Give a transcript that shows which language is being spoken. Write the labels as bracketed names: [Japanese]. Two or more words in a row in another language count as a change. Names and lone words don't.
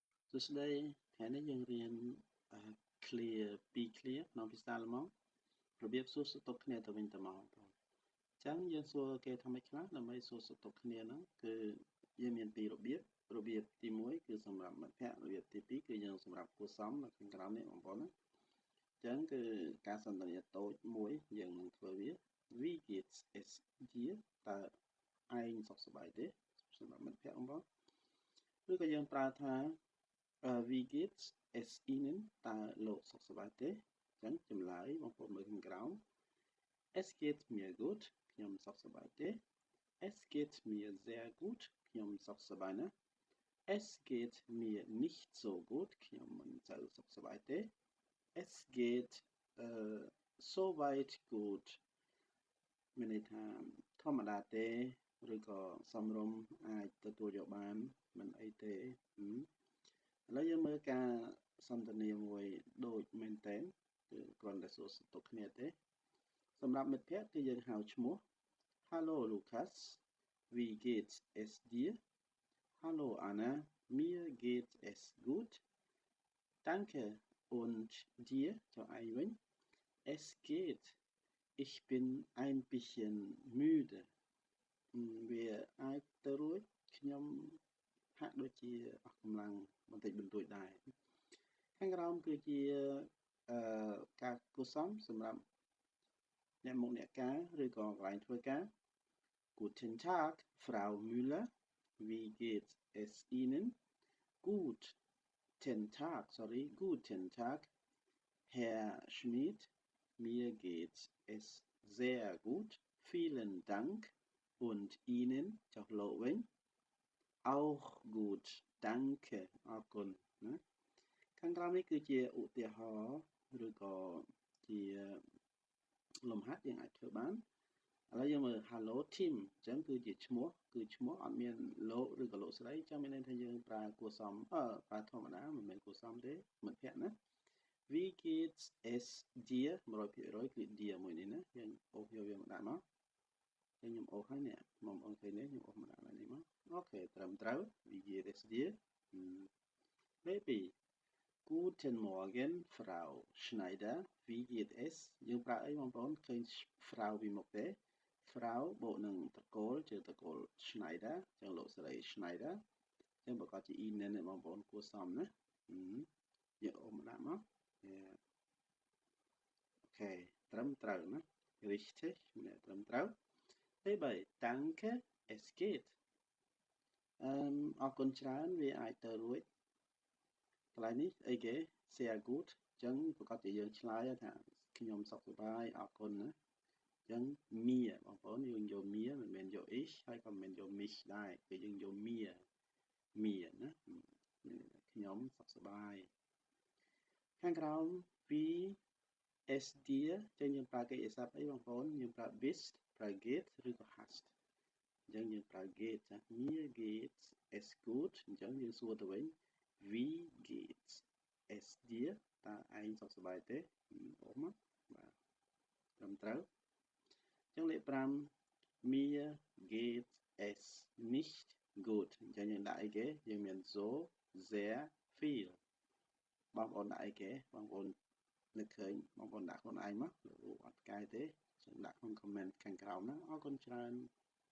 [Khmer] សួស្តីថ្ងៃនេះយើងរៀន clear ពីរ clear ក្នុងភាសាអាល្លឺម៉ង់របៀបសួរសុខទុក្ខគ្នាទៅវិញទៅមកបងអញ្ចឹងយើងសួរគេថាម៉េចខ្លះដើម្បីសួរសុខទុក្ខគ្នាហ្នឹងគឺយើង មានពីររបៀបទី1គឺសម្រាប់មិត្តភក្តិរបៀបទី2គឺយើងសម្រាប់គួរសមនៅខាងក្រោមនេះបងប្អូនណាអញ្ចឹង គឺការសន្ទនាតូចមួយយើងនឹងធ្វើវា [German] Wie geht's es dir [Khmer] តើឯងសុខសប្បាយទេ សម្រាប់មិត្តភក្តិបងប្អូនឬក៏យើងប្រើថា [German] Wie geht's es Ihnen [Khmer] តើលោកសុខសប្បាយទេអញ្ចឹងចម្លើយបងប្អូនមើលខាងក្រោម [German] Es geht mir gut [Khmer] ខ្ញុំសុខសប្បាយទេ [German] Es geht mir sehr gut [Khmer] ខ្ញុំសុខសប្បាយណាស់ [German] Es geht mir nicht so gut [Khmer] ខ្ញុំមិនសូវសុខសប្បាយទេ [German] Es geht so weit gut [Khmer] មានន័យថាធម្មតាទេឬក៏សមរម្យអាចទទួលយកបានមិនអីទេឥឡូវយើងមើលការសន្ទ នាមួយដូចមែនតើគឺគ្រាន់តែសួរសុខទុក្ខគ្នាទេសម្រាប់មិត្តភក្តិគឺយើងហៅឈ្មោះ [German] Hallo Lukas wie geht's es dir Hallo Anna mir geht es gut Danke und dir [Khmer] ចុះឯងវិញ [German] Es geht ich bin ein bisschen müde [Khmer] វាអាចទៅរួចខ្ញុំហាក់ដូចជាអស់កម្លាំងបន្តិចបន្តួចដែរខាងក្រោមគឺជាការគួរសមសម្រាប់អ្នកមុខអ្នកការឬក៏កន្លែងធ្វើការ [German] Guten Tag Frau Müller wie geht es Ihnen Guten Tag Herr Schmidt mir geht es sehr gut vielen Dank und Ihnen [Khmer] ចុះលោកវិញ [German] auch gut danke [Khmer] អរគុណណាខាងក្រោមនេះគឺជា ឧទាហរណ៍ឬក៏ជាលំហាត់យើងអាចធ្វើបានឥឡូវយើងមើល Hello Tim អញ្ចឹងគឺជាឈ្មោះអត់មានលោកឬក៏លោកស្រីចាំមានន័យថាយើងប្រើគួរសមប្រើធម្មតាមិនមែនគួរសមទេមិត្តភក្តិណា [German] Wie geht's es dir [Khmer] 100%គឺ dir មួយនេះណាយើងអូសយកវាមកដាក់មកខ្ញុំអូសហើយនេះមកអូសឃើញនេះខ្ញុំអូសមកដាក់នេះមកអូខេត្រឹមត្រូវ [German] Wie geht es dir Baby Guten Morgen Frau Schneider Wie geht es [Khmer] យើងប្រើអីបងប្អូនឃើញ Frau ពីមុខទេ Frau បូកនឹងតកូលជាតកូល Schneider ចឹងលោកស្រី Schneider ចឹងប្រកាសជា Ihnen បងប្អូនគួរសមណាយើងអូសមកដាក់មកអូខេ ត្រឹមត្រូវណា richtig ត្រឹមត្រូវទី3 [German] Danke es geht [Khmer] អរគុណច្រើនវាអាចទៅរួចកន្លែងនេះអីគេ [German] sehr gut [Khmer] អញ្ចឹងប្រកាសជាយើងឆ្លើយថាខ្ញុំសុ ខសប្បាយអរគុណណាអញ្ចឹង mir បងប្អូនយើងយក mir មិនមែនយក ich ហើយក៏មិនមែនយក mich ដែរគឺយើងយក mir ណាខ្ញុំ សុខសប្បាយខាងក្រោម [German] wie es dir [Khmer] ចឹងយើងប្រើកិច្ចសព្ទអីបងប្អូនយើងប្រើ bist ប្រើ geht ឬក៏ hast អញ្ចឹងយើងប្រើ geht ចា [German] mir geht's es gut [Khmer] អញ្ចឹងយើងសួរទៅវិញ [German] wie geht's es dir [Khmer] តើឯងសុខសប្បាយទេអូមកបាទត្រឹមត្រូវអញ្ចឹងលេខ5 [German] mir geht's es nicht gut [Khmer] អញ្ចឹងយើងដាក់អីគេយើងមាន [German] so sehr viel [Khmer] បងប្អូនដាក់អីគេបងប្អូននឹកឃើញបងប្អូនដាក់ខ្លួនឯងមកលោកអត់កែទេចឹងដាក់ក្នុង comment ខាងក្រោមណាអរគុណច្រើន